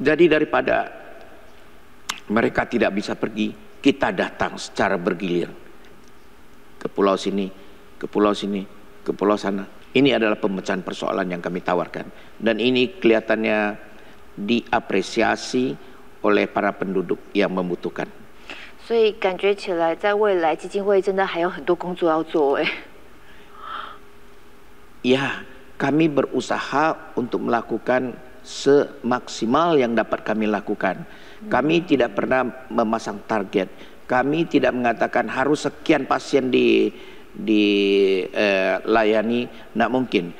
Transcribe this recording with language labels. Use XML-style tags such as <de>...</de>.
<id>Jadi daripada mereka tidak bisa pergi, kita datang secara bergilir ke pulau sini, ke pulau sini, ke pulau sana. Ini adalah pemecahan persoalan yang kami tawarkan, dan ini kelihatannya diapresiasi oleh para penduduk yang membutuhkan.</id> <zh>所以感觉起来，在未来基金会真的还有很多工作要做哎。</zh> <id>Ya, kami berusaha untuk melakukan semaksimal yang dapat kami lakukan. Kami tidak pernah memasang target. Kami tidak mengatakan harus sekian pasien dilayani, tidak mungkin.</id>